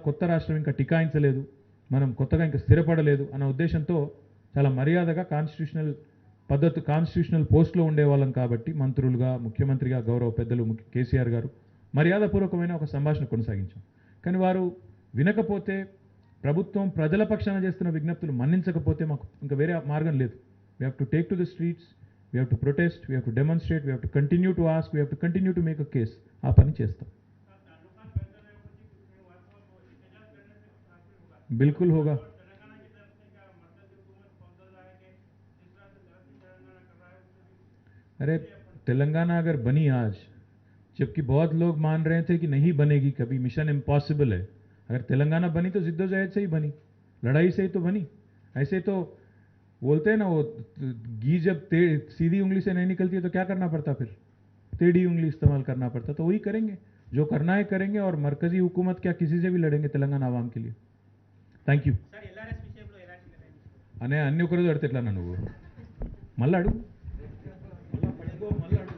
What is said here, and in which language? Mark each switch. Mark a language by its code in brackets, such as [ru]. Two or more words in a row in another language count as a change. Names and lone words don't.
[te] కొత్త రాష్ట్రం ఇంకా టికాయించలేదు, మనం కొత్తగా ఇంకా స్థిరపడలేదు అన్న ఉద్దేశంతో చాలా మర్యాదగా [en] constitutional post-lo [te] ఉండేవాళ్ళం కాబట్టి మంత్రులుగా, ముఖ్యమంత్రిగా గౌరవ పెద్దలు కేసీఆర్ గారు మర్యాదపూర్వకమైన ఒక సంభాషణ కొనసాగించాం. కానీ వారు వినకపోతే, ప్రభుత్వం ప్రజల పక్షాన చేస్తున్న విజ్ఞప్తులు మన్నించకపోతే మాకు ఇంకా వేరే మార్గం లేదు. [en] We have to take to the streets, we have to protest, we have to demonstrate, we have to continue to ask, we have to continue to make a case. [te] ఆ పని చేస్తాం. [hi] बिल्कुल होगा. अरे तेलंगाना अगर बनी आज, जबकि बहुत लोग मान रहे थे कि नहीं बनेगी कभी, [en] mission impossible [hi] है, अगर तेलंगाना बनी तो जिद्दोजहद से ही बनी, लड़ाई से ही तो बनी. ऐसे तो बोलते हैं ना, वो घी जब सीधी उंगली से नहीं निकलती है तो क्या करना पड़ता, फिर टेढ़ी उंगली इस्तेमाल करना पड़ता. तो वही करेंगे, जो करना है करेंगे, और मरकजी हुकूमत क्या किसी से भी लड़ेंगे तेलंगाना आवाम के लिए. [en] Thank you. [te] అనే అన్ని ఒకరోజు అడితే ఎట్లా నువ్వు మళ్ళీ అడుగు.